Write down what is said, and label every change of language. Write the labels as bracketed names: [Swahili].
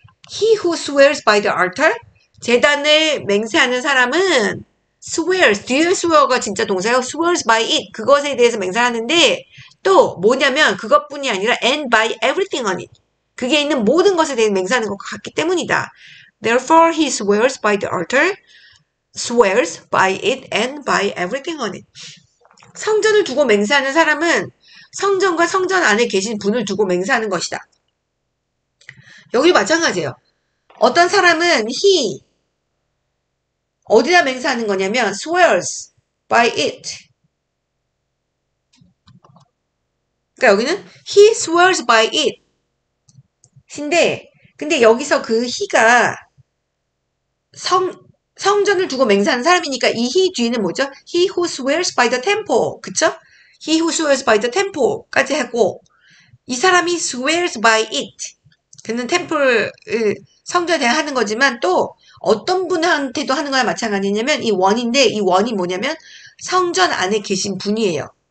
[English] he who swears by the altar [Korean] 제단을 맹세하는 사람은 swears, 뒤에 swear가 진짜 동사예요. [English] swears by it [Korean] 그것에 대해서 맹세하는데 또 뭐냐면 그것뿐이 아니라 [English] and by everything on it [Korean] 그게 있는 모든 것에 대해 맹세하는 것 같기 때문이다. [English] Therefore he swears by the altar, swears by it and by everything on it. [Korean] 성전을 두고 맹세하는 사람은 성전과 성전 안에 계신 분을 두고 맹세하는 것이다. 여기 마찬가지예요. 어떤 사람은 he 어디다 맹세하는 거냐면 [English] swears by it. [Korean] 그러니까 여기는 [English] he swears by it. [Korean] 근데 여기서 그 he가 성전을 두고 맹세하는 사람이니까 이 he 뒤에는 뭐죠? [English] He who swears by the temple. [Korean] 그쵸? [English] He who swears by the temple까지 [Korean] 하고 이 사람이 [English] swears by it. [Korean] 그는 템플 성전에 대해 하는 거지만 또 어떤 분한테도 하는 거랑 마찬가지냐면 이 원인데 이 원이 뭐냐면 성전 안에 계신 분이에요.